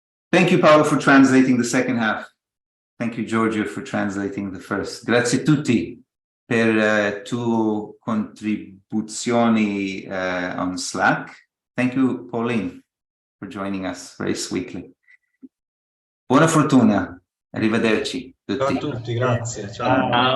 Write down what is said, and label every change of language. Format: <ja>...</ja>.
<en>Thank you, Paolo, for translating the second half. Thank you, Giorgio, for translating the first.</en> <it>Grazie a tutti per tue contribuzioni on Slack.</it> <en>Thank you, Pauline, for joining us very sweetly.</en> <it>Buona fortuna. Arrivederci. Ciao a tutti, grazie. Ciao.</it>